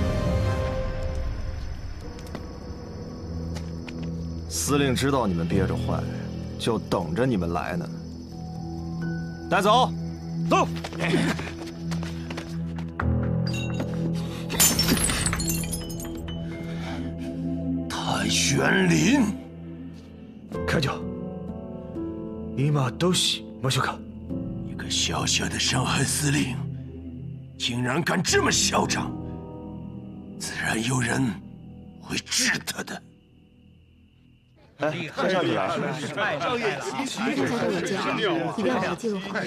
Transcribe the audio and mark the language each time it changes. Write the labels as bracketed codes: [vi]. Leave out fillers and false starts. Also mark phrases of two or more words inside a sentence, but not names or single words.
[zh] 司令知道你们憋着坏，就等着你们来呢。带走，走。谭玄林，看着， [ja] 今どうしましょうか？ [zh] 一个小小的上海司令，竟然敢这么嚣张，自然有人会治他的。看上去啊，少爷奇才都有奖，一定要给记录好。